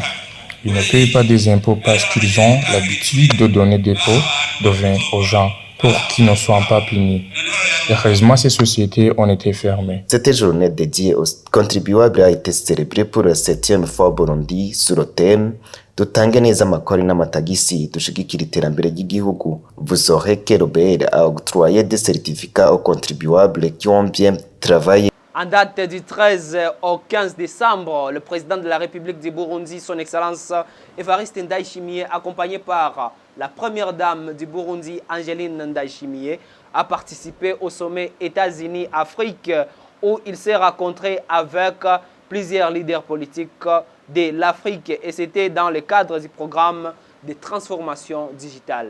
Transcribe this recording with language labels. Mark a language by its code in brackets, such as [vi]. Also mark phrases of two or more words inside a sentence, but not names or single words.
[fr] Ils ne payent pas des impôts parce qu'ils ont l'habitude de donner des pots de vin aux gens pour qu'ils ne soient pas punis. Heureusement, ces sociétés ont été fermées. Cette journée dédiée aux contribuables a été célébrée pour la 7e fois au Burundi sur le thème [rn] Dutange neza amakori n'amatagisi dushigikira iterambere ry'igihugu. [fr] Vous saurez que l'OBL a octroyé des certificats aux contribuables qui ont bien travaillé. En date du 13 au 15 décembre, le président de la République du Burundi, son Excellence Évariste Ndayishimiye, accompagné par la première dame du Burundi, Angeline Ndayishimiye, a participé au sommet États-Unis-Afrique où il s'est rencontré avec plusieurs leaders politiques de l'Afrique et c'était dans le cadre du programme de transformation digitale.